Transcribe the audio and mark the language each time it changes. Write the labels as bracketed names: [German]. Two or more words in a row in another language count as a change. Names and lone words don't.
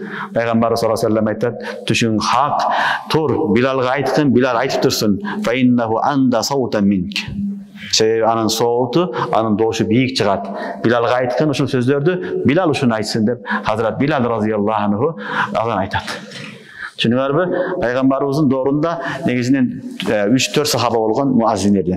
[Kyrgyz] Пайгамбар [Arabic] صلى الله عليه وسلم [Kyrgyz] айтат: "Түшүң хак, тур, Билалга айткын, Билал айтып турсун. [Arabic] فإنه أندى صوتا منك." [Kyrgyz] Себеби анын сооту, анын доошу бийик чыгат. Билалга айткын ушул сөздөрдү, Билал ушуну айтсын деп Хазрат Билал [Arabic] رضي الله عنه [Kyrgyz] азан айтат. Түшүнүңөрбү? Пайгамбарыбыздын доорунда негизинен 3-4 сахаба болгон муаззиндерден.